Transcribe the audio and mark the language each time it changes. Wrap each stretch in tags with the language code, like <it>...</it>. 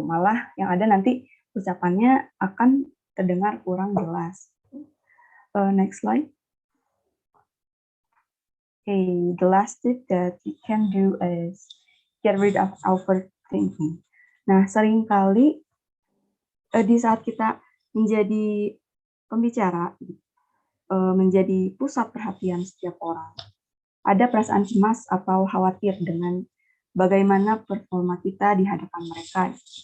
<id>Malah yang ada nanti ucapannya akan terdengar kurang jelas.</id> <en>Next slide. Okay, the last tip that you can do is get rid of overthinking.</en> <id>Nah, seringkali di saat kita menjadi pembicara, menjadi pusat perhatian setiap orang, ada perasaan cemas atau khawatir dengan bagaimana performa kita di hadapan mereka.</id>